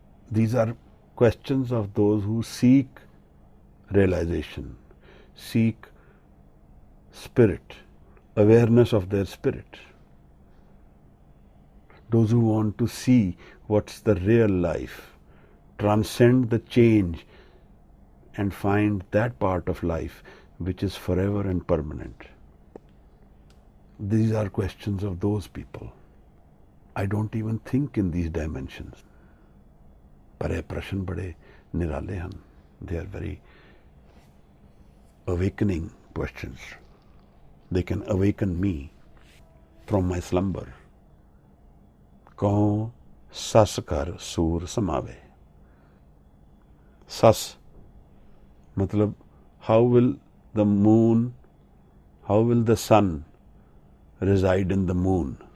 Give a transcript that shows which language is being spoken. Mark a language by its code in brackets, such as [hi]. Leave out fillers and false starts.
[en] These are questions of those who seek realization, seek spirit, awareness of their spirit, those who want to see what's the real life, transcend the change and find that part of life which is forever and permanent. These are questions of those people. I don't even think in these dimensions. [hi] पर ये प्रश्न बड़े [pa] ਨਿਰਾਲੇ ਹਨ। [en] They are very awakening questions. They can awaken me from my slumber. [pa] Q ਸਸ ਕਰ ਸੂਰ ਸਮਾਵੇ। ਸਸ ਮਤਲਬ [en] how will the moon, how will the sun reside in the moon?